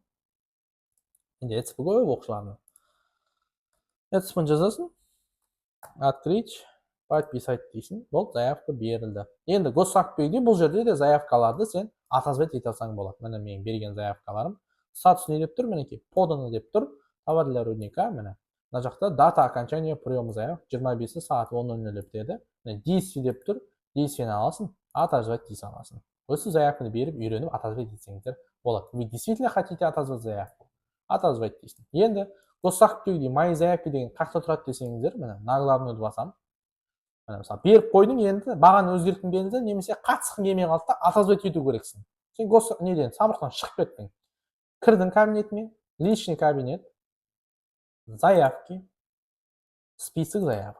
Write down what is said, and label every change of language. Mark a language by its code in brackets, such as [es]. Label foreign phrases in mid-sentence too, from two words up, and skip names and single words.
[kk] Енді ETSP қойып оқушыларына. ETSP-ын жазасың. [ru] Открыть, подписать дейсің. [kk] Болды, заявка берілді. Енді Госактбегде бұл жерде де заявкаларды сен отозвать ете алсаң болады. Міне мен берген заявкаларым. Статус не деп тұр? Мінекей подано деп тұр. [ru] Товар для рудника. [kk] Міне. Мына жақта [ru] дата окончания приема заявок [kk] 25 сағат 10:00 деп деді. Действие деп тұр. Действиені аласың, отозвать дей саласың. Осы заявканы беріп, үйреніп отозвать етсеңіздер болады. [ru] Вы действительно хотите отозвать заявку? [kk] Отозвать дейсің. Енді Госактбегде [ru] мои заявки [kk] деген қақта тұрады десеңіздер, міне наглавныйды басам. Міне мысалы беріп қойдың, енді бағаны өзгерткің келді, немесе қатысқың келмей қалды да отозвать ету керексің. Сен неден самұрықтан шығып кеттің. Кірдің кабинетіме, [ru] личный кабинет, [kk] заявки, [ru] список заявок.